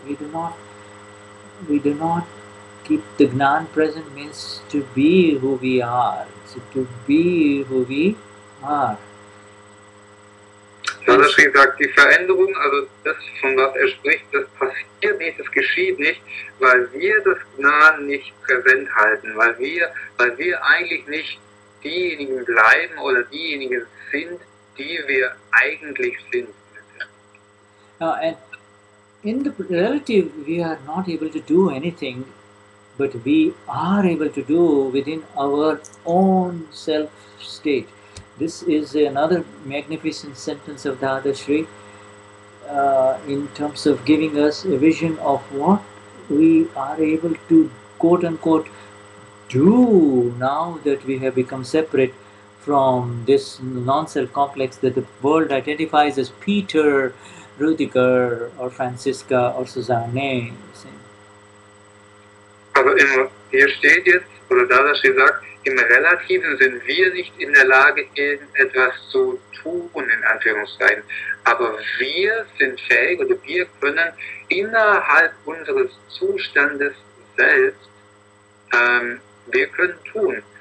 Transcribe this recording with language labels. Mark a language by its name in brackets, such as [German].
[English] We do not keep the Gnan present means to be who we are. So to be who we are. [German] Dadashri sagt, die Veränderung, also das, von was er spricht, das passiert nicht, das geschieht nicht, weil wir das Gnan nicht präsent halten, weil wir eigentlich nicht diejenigen bleiben oder diejenigen sind, die wir eigentlich sind. [English] And in the relative, we are not able to do anything, but we are able to do within our own self state. This is another magnificent sentence of Dadashri in terms of giving us a vision of what we are able to, quote unquote, do now that we have become separate from this non-self complex that the world identifies as Peter, Rudiger or Franziska or Susanne. [German] Also hier steht jetzt, oder Dadashri sagt, im Relativen sind wir nicht in der Lage, irgendetwas zu tun, in Anführungszeichen. Aber wir sind fähig, oder wir können innerhalb unseres Zustandes selbst, wir können tun.